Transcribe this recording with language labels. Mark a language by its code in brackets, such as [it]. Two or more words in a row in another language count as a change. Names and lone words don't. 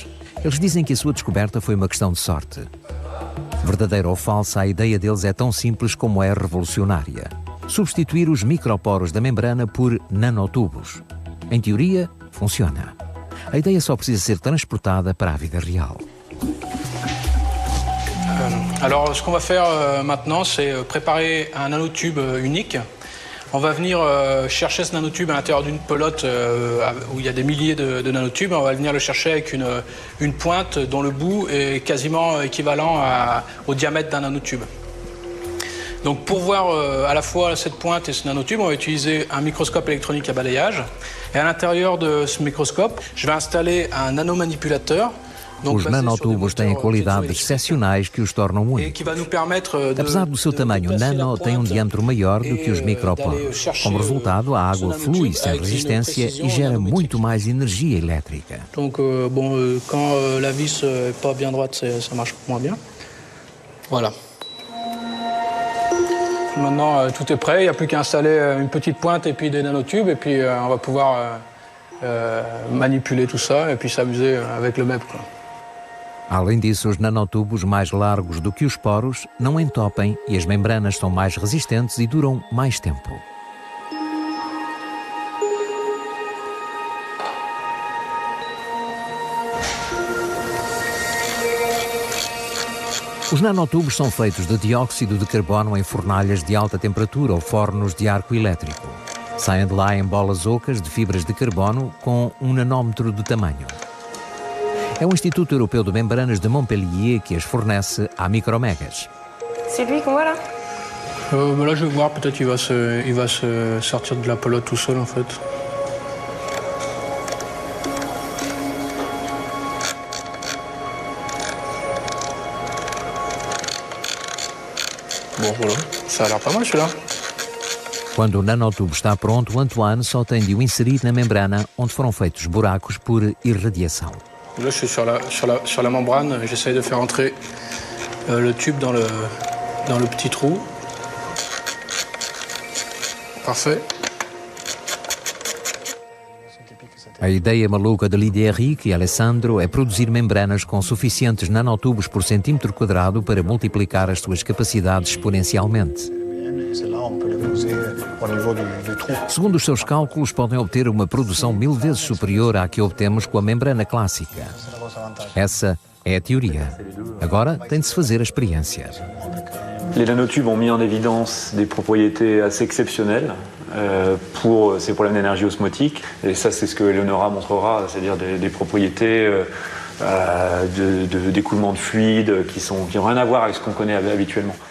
[pt] Eles dizem que a sua descoberta foi uma questão de sorte. Verdadeira ou falsa, a ideia deles é tão simples como é revolucionária. Substituir os microporos da membrana por nanotubos. Em teoria, funciona. A ideia só precisa ser transportada para a vida real. [fr] Alors, ce qu'on va faire maintenant, c'est préparer un nanotube unique. On va venir chercher ce nanotube à l'intérieur d'une pelote où il y a des milliers de nanotubes. On va venir le chercher avec une pointe dont le bout est quasiment équivalent au diamètre d'un nanotube. Donc pour voir à la fois cette pointe et ce nanotube, on va utiliser un microscope électronique à balayage. Et à l'intérieur de ce microscope, je vais installer un nanomanipulateur. [pt] Os nanotubos têm qualidades excepcionais que os tornam únicos. Apesar do seu tamanho, nano tem um diâmetro maior do que os microporos. Como resultado, a água flui sem resistência e gera muito mais energia elétrica. [fr] Donc, quand la vis n'est pas bien droite, ça marche moins bien. Voilà. Maintenant, tout est prêt. Il n'y a plus qu'à installer une petite pointe et puis des nanotubes. Et puis, on va pouvoir manipuler tout ça et puis s'amuser avec le MEP, quoi. [pt] Além disso, os nanotubos mais largos do que os poros não entopem e as membranas são mais resistentes e duram mais tempo. Os nanotubos são feitos de dióxido de carbono em fornalhas de alta temperatura ou fornos de arco elétrico. Saem de lá em bolas ocas de fibras de carbono com um nanômetro de tamanho. É o Instituto Europeu de Membranas de Montpellier que as fornece à micromegas. [fr] C'est lui qu'on voit là? Là, je vais voir, peut-être il va se sortir de la pelote tout seul, en fait. Bon, voilà. Ça a l'air pas mal, celui-là. [pt] Quando o nanotubo está pronto, o Antoine só tem de o inserir na membrana onde foram feitos buracos por irradiação. [fr] Là, je suis sur la membrane, j'essaye de faire entrer le tube dans le petit trou. Parfait. [pt] A ideia maluca de Lidéric e Alessandro é produzir membranas com suficientes nanotubos por centímetro quadrado para multiplicar as suas capacidades exponencialmente. Segundo os seus cálculos, podem obter uma produção 1000 vezes superior à que obtemos com a membrana clássica. Essa é a teoria. Agora tem de se fazer a experiência. [fr] Les nanotubes ont mis en évidence des propriétés assez exceptionnelles pour ces problèmes d'énergie osmotique. Et ça, c'est ce que Eleonora montrera, c'est-à-dire des propriétés d'écoulement de fluide qui n'ont rien à voir avec ce qu'on connaît habituellement.